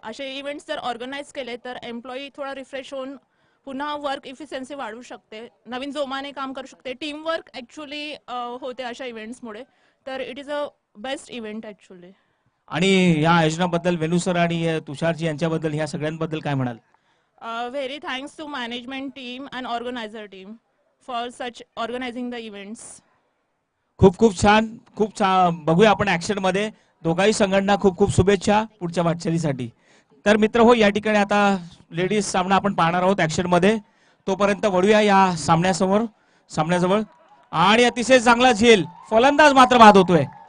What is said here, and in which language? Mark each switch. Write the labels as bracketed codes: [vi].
[mr] असे इव्हेंट्स जर ऑर्गनाईज केले तर एम्प्लॉई थोडा रिफ्रेश होऊन पुन्हा वर्क इफिशियन्सी वाढवू शकते, नवीन जोमाने काम करू शकते. [en] team work actually [mr] होते अशा इव्हेंट्समुळे, तर [en] It is a best event actually. [mr] आणि या आयोजनाबद्दल वेणू सर आणि तुषारजी यांच्याबद्दल, ह्या सगळ्यांबद्दल काय म्हणाल? [en] Very thanks to management team and organizer team for such organizing the events. [mr] खूप खूप छान, खूप छान. बघूया आपण ऍक्शन मध्ये. दोघाही संघटना खूप खूप शुभेच्छा पुढच्या वाटचालीसाठी. तर मित्र हो, या ठिकाणी आता लेडीज सामना आपण पाहणार आहोत ऍक्शन मध्ये. तोपर्यंत वळूया या सामन्याजवळ. आणि अतिशय चांगला झेल, फलंदाज मात्र बाद होतोय.